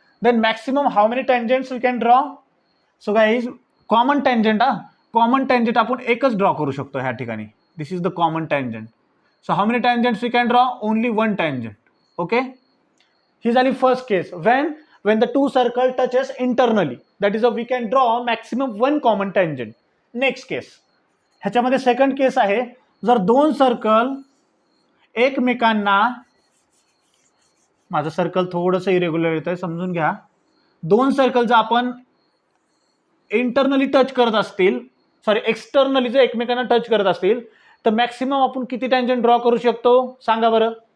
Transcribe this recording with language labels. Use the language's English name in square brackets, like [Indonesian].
[English] Then maximum how many tangents we can draw? So guys, [Marathi] common tangent आपण एकच draw करू शकतो ह्या ठिकाणी. [English] This is the common tangent. So how many tangents we can draw? Only 1 tangent. [Marathi] Okay, ही झाली first case. [English] when the 2 circle touches internally, that is we can draw maximum 1 common tangent. [Marathi] Next केस, ह्याच्यामध्ये second केस आहे, जर 2 circle एकमेकांना, माझं circle थोडंसं irregular येत आहे समजून घ्या. 2 सर्कल जर आपण इंटरनली टच करत असतील, सॉरी एक्सटर्नली जर एकमेकांना टच करत असतील तर मॅक्सिमम आपण किती टँजंट ड्रॉ करू शकतो? सांगा बरं.